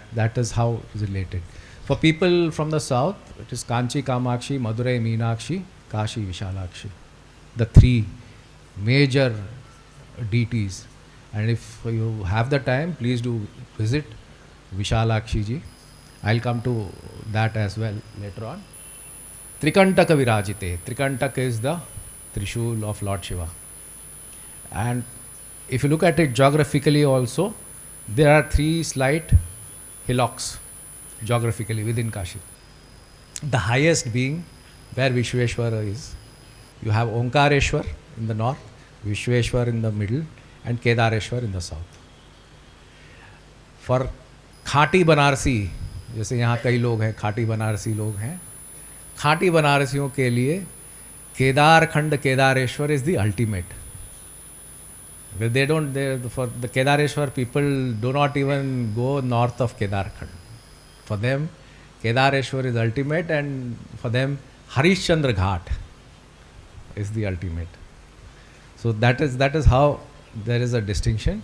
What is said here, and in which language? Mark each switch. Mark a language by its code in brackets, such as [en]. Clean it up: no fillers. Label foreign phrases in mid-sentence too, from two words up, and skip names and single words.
[en] That is how it is related. For people from the south, it is Kanchi Kamakshi, Madurai Meenakshi, Kashi Vishalakshi. The three major deities. And if you have the time, please do visit Vishalakshi ji. I'll come to that as well later on. [sa] Trikantaka Virajite. [en] Trikantaka is the Trishul of Lord Shiva. And if you look at it geographically also, there are three slight hillocks geographically within Kashi. The highest being where Vishweshwara is. You have Omkareshwar in the north, Vishweshwar in the middle, and Kedareshwar in the south. [hi] For खाटी बनारसी, जैसे यहाँ कई लोग हैं, खाटी बनारसी लोग हैं, खाटी बनारसियों के लिए केदार खंड केदारेश्वर [en] is the ultimate. For the Kedareshwar people do not even go north of Kedarkhand. For them, Kedareshwar is ultimate, and for them, Harishchandra Ghat is the ultimate. So that is how there is a distinction.